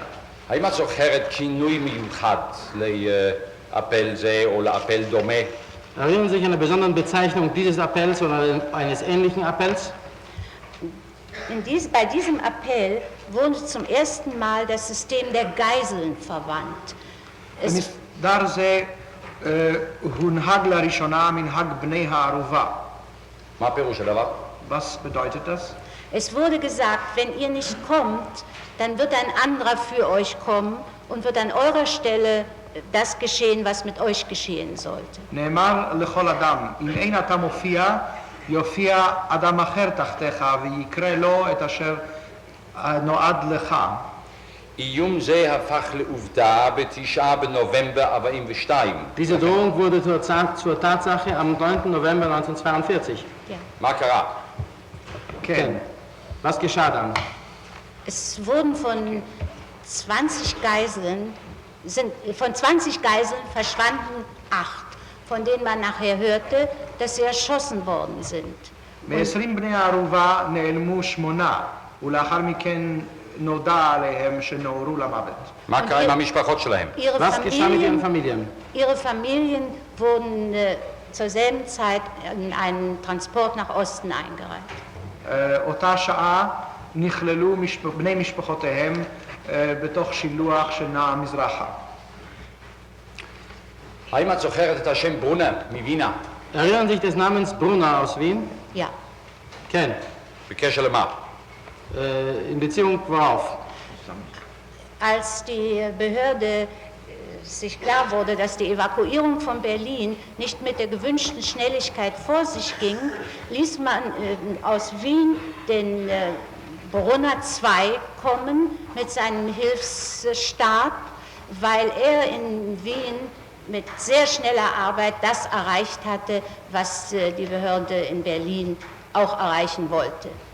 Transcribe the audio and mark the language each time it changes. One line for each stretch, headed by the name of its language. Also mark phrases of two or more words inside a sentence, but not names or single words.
Hebrew: האם את זוכרת כינוי מיוחד לאפל זה או לאפל דומה?
German: Erinnern Sie sich an eine besondere Bezeichnung dieses Appells oder eines ähnlichen Appells? Bei diesem Appell wurde zum ersten Mal das System der Geiseln verwandt.
Hebrew: במסדר זה הונהג לראשונה מנהג בני הערובה. מה פירוש הדבר?
German: Was bedeutet das? Es wurde gesagt, wenn ihr nicht kommt, dann wird ein anderer für euch kommen und wird an eurer Stelle das geschehen, was mit euch geschehen sollte.
Hebrew: נאמר לכל אדם, אם אין אתה מופיע, יופיע אדם אחר תחתיך ויקרא לו את אשר נועד לך. איום זה הפך לעובדה ב9 בנובמבר 42.
German: Diese Drohung wurde zur Tatsache am 9. November 1942. Ja.
Hebrew: מה קרה? כן.
German: Was geschah dann? Es wurden von 20 Geiseln verschwanden 8, von denen man nachher hörte, dass sie erschossen worden sind.
Hebrew: מ-20 בני הערובה נעלמו 8, ולאחר מכן נודע עליהם שנורו למוות. מה קרה עם המשפחות שלהם?
German: Was geschah mit ihren Familien? Ihre Familien wurden zur selben Zeit in einen Transport nach Osten eingereicht.
Hebrew: אותה שעה נכללו בני משפחותיהם בתוך שילוח שנע מזרחה. האם את זוכרת את השם ברונר מווינה?
German: Erinnern sich des Namens Brunner aus Wien? Ja.
Hebrew: Ken. בקשר למה?
German: In Beziehung worauf? Als die Behörde sich klar wurde, dass die Evakuierung von Berlin nicht mit der gewünschten Schnelligkeit vor sich ging, ließ man aus Wien den Brunner II kommen mit seinem Hilfsstab, weil er in Wien mit sehr schneller Arbeit das erreicht hatte, was die Behörde in Berlin auch erreichen wollte.